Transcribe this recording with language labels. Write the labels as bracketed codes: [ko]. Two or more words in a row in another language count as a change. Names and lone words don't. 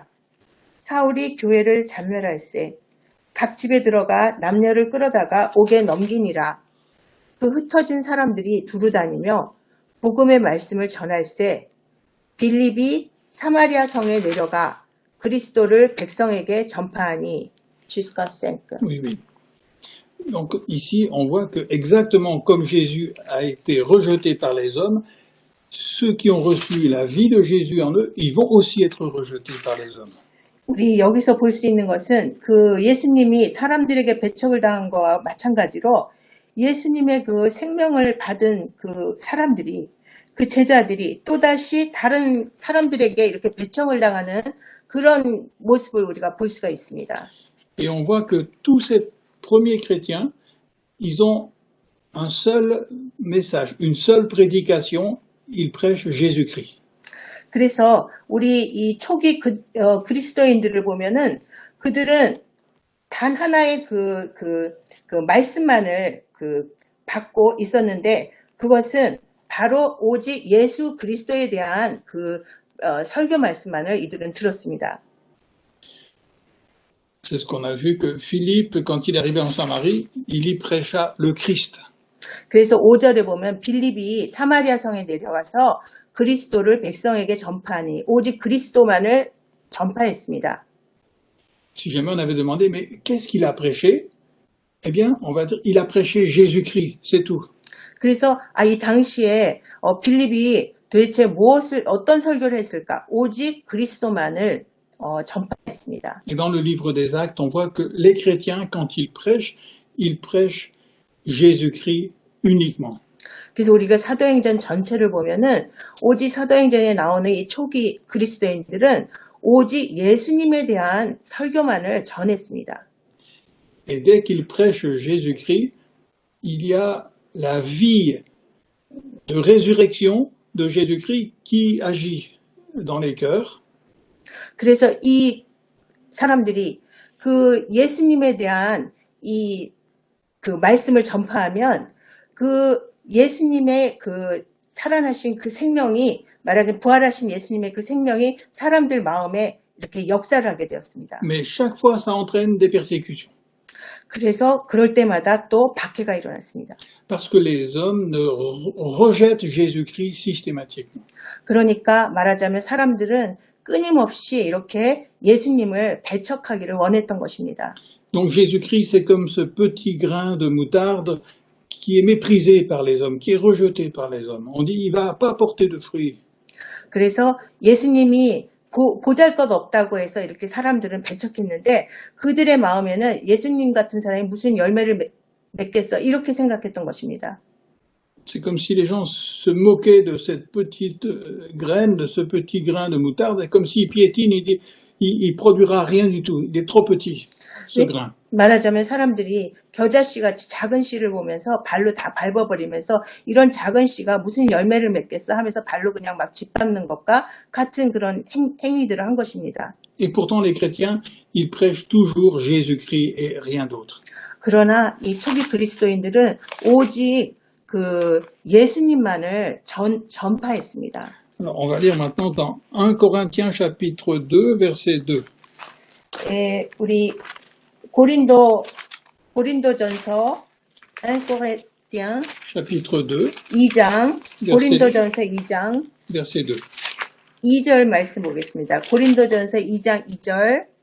[ko] 사울이 교회를 잔멸할세 각 집에 들어가 남녀를 끌어다가 옥에 넘기니라. 그 흩어진 사람들이 두루다니며 복음의 말씀을 전할세 빌립이 사마리아 성에 내려가 그리스도를 백성에게 전파하니 jusqu'à 5. [fr] Oui, oui. Donc ici, on voit que exactement comme Jésus a été rejeté par les hommes, ceux qui ont reçu la vie de Jésus en eux, ils vont aussi être rejetés par les hommes. [ko] 우리 여기서 볼 수 있는 것은 그 예수님이 사람들에게 배척을 당한 거와 마찬가지로 예수님의 그 생명을 받은 그 사람들이 그 제자들이 또다시 다른 사람들에게 이렇게 배척을 당하는 그런 모습을 우리가 볼 수가 있습니다. [fr] Et on voit que tous ces premiers chrétiens, ils ont un seul message, une seule prédication, ils prêchent Jésus-Christ. [ko] 그래서 우리 이 초기 그리스도인들을 보면은 그들은 단 하나의 그 말씀만을 받고 있었는데 그것은 바로 오직 예수 그리스도에 대한 설교 말씀만을 이들은 들었습니다. [fr] C'est ce qu'on a vu que Philippe, quand il est arrivé en Samarie, il y prêcha le Christ. [ko] 그래서 5절에 보면 빌립이 사마리아 성에 내려가서 그리스도를 백성에게 전파하니 오직 그리스도만을 전파했습니다. [fr] Si jamais on avait demandé, mais qu'est-ce qu'il a prêché? Eh bien, on va dire, il a prêché Jésus-Christ, c'est tout. [ko] 그래서 이 당시에 빌립이 도대체 어떤 설교를 했을까? 오직 그리스도만을 전파했습니다. [fr] Et dans le livre des Actes, on voit que les chrétiens, quand ils prêchent Jésus-Christ uniquement. [ko] 그래서 우리가 사도행전 전체를 보면은 오직 사도행전에 나오는 이 초기 그리스도인들은 오직 예수님에 대한 설교만을 전했습니다. [fr] Et dès qu'ils prêchent Jésus-Christ, il y a la vie de résurrection de Jésus-Christ qui agit dans les cœurs. [ko] 그래서 이 사람들이 그 예수님에 대한 그 말씀을 전파하면 그 예수님의 그 살아나신 그 생명이 말하자면 부활하신 예수님의 그 생명이 사람들 마음에 이렇게 역사를 하게 되었습니다. [fr] Mais chaque fois, ça entraîne des persécutions. [ko] 그래서 그럴 때마다 또 박해가 일어났습니다. [fr] Parce que les hommes rejettent Jésus-Christ systématiquement. [ko] 그러니까 말하자면 사람들은 끊임없이 이렇게 예수님을 배척하기를 원했던 것입니다. [fr] Donc Jésus-Christ, c'est comme ce petit grain de moutarde qui est méprisé par les hommes, qui est rejeté par les hommes. On dit, il va pas porter de fruits. [ko] 그래서 예수님이 보잘것없다고 해서 이렇게 사람들은 배척했는데 그들의 마음에는 예수님 같은 사람이 무슨 열매를 맺겠어 이렇게 생각했던 것입니다. [fr] C'est comme si les gens se moquaient de cette petite graine, de ce petit grain de moutarde, comme s'il piétine, il produira rien du tout. Il est trop petit, ce grain. [ko] 말하자면 사람들이 겨자씨같이 작은 씨를 보면서 발로 다 밟아버리면서 이런 작은 씨가 무슨 열매를 맺겠어 하면서 발로 그냥 막 짓밟는 것과 같은 그런 행위들을 한 것입니다. [fr] Et pourtant les chrétiens, ils prêchent toujours Jésus-Christ et rien d'autre. [ko] 그러나 이 초기 그리스도인들은 오직 그 예수님만을 전파했습니다. [fr] Alors, on va lire maintenant dans 1 Corinthiens chapitre 2, verset 2. [ko] 우리 고린도전서 1 Corinthiens [fr] Chapitre 2, [ko] 2장 고린도전서 2장 [fr] verset 2. [ko] 2절 말씀 보겠습니다. 고린도전서 2장 2절.